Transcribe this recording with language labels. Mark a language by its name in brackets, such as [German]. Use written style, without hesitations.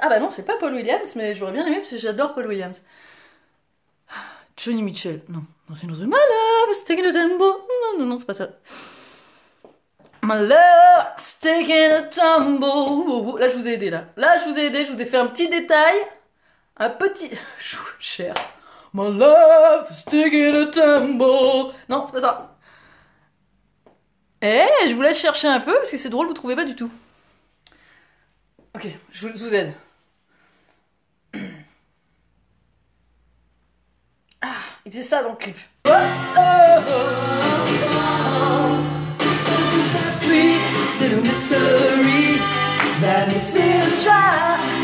[French] Ah bah non, c'est pas Paul Williams, mais j'aurais bien aimé parce que j'adore Paul Williams. Johnny Mitchell. Non, non, c'est une autre. [English] My love, it's taking a tumble. [French] Non, c'est pas ça. [English] My love, it's taking a tumble. [French] Là, je vous ai aidé, là. Là, je vous ai aidé, je vous ai fait un petit détail. Un petit... Cher. [English] My love is taking a tumble. [French] Non, c'est pas ça. Eh, je vous laisse chercher un peu, parce que c'est drôle, vous trouvez pas du tout. Ok, je vous aide. Ah, il faisait ça dans le clip. [English] Oh, sweet little mystery that makes me try.